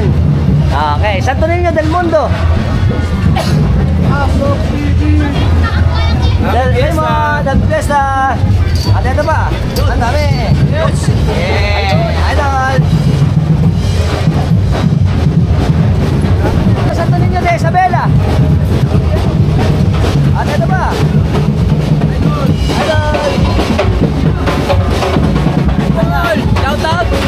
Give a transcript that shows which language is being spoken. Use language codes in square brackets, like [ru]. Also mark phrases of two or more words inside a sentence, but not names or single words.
[tl] Okay, Santo Niño del Mundo. Del Fiesta. At ito pa. Ang dami. Idol. Santo Niño de Isabela. At ito pa. Idol. [en] Shout out.